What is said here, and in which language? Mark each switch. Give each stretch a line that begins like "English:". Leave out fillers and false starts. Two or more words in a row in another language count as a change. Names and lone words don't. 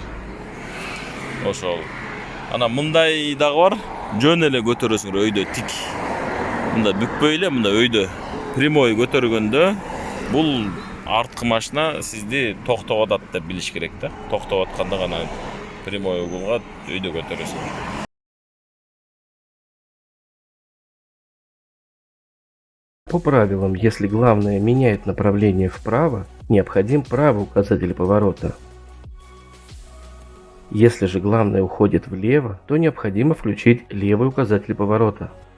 Kyrgyz: Ошол. Ана мындай дагы бар. Жөн эле көтөрөсүңөр өйдө тик. Мында бүкпөй эле, мында өйдө прямой көтөргөндө бул арткы машина сизди токтоп атат деп билиш керек да. Токтоп атканда гана прямой угулга өйдө көтөрөсүңөр.
Russian: По правилам, если главное меняет направление вправо, необходим правый указатель поворота. Если же главное уходит влево, то необходимо включить левый указатель поворота.